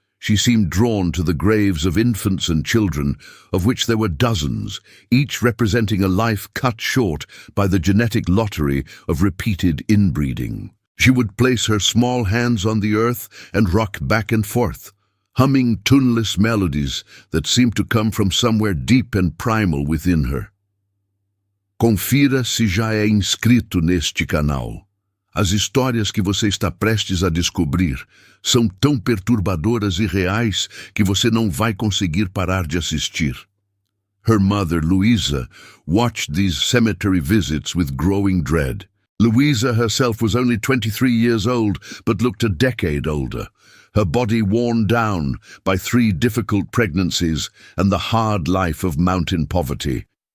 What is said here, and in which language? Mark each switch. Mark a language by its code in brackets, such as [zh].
[en] She seemed drawn to the graves of infants and children, of which there were dozens, each representing a life cut short by the genetic lottery of repeated inbreeding. She would place her small hands on the earth and rock back and forth, humming tuneless melodies that seemed to come from somewhere deep and primal within her. [pt] Confira se já é inscrito neste canal. As histórias que você está prestes a descobrir são tão perturbadoras e reais que você não vai conseguir parar de assistir. [en] Her mother, Louisa, watched these cemetery visits with growing dread. Louisa herself was only 23 years old, but looked a decade older, her body worn down by 3 difficult pregnancies and the hard life of mountain poverty.